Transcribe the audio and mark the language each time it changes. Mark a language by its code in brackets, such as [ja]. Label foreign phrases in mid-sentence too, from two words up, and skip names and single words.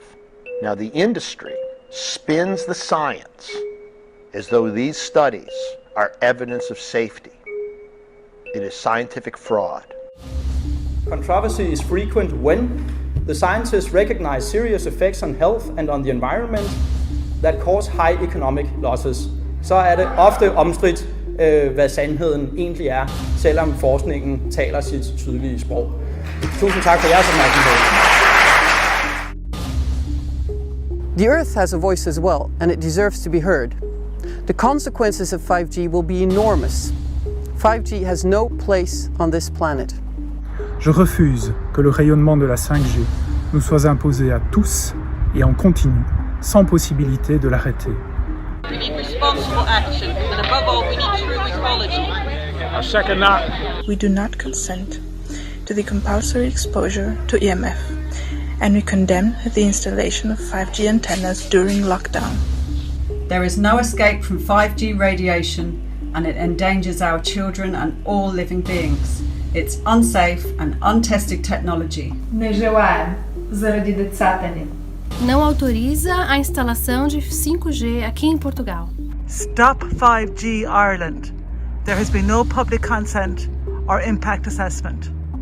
[en] Now, the industry spins the science as though these studies are evidence of safety. It is scientific fraud. Controversy is frequent when the scientists recognize serious effects on health and on the environment that cause high economic losses. [da] Så er det ofte omstridt, hvad sandheden egentlig er, selvom forskningen taler sit tydelige sprog. Tusind tak for jeres opmærksomhed. [en] The Earth has a voice as well, and it deserves to be heard. The consequences of 5G will be enormous. 5G has no place on this planet. [fr] Je refuse que le rayonnement de la 5G nous soit imposé à tous et en continu, sans possibilité de l'arrêter. [en] We need responsible action, and above all, we need true ecology. I second that. We do not consent to the compulsory exposure to EMF, and we condemn the installation of 5G antennas during lockdown. There is no escape from 5G radiation, and it endangers our children and all living beings. It's unsafe and untested technology. [pt] Não autoriza a instalação de 5G aqui em Portugal. [en] Stop 5G Ireland. There has been no public consent or impact assessment.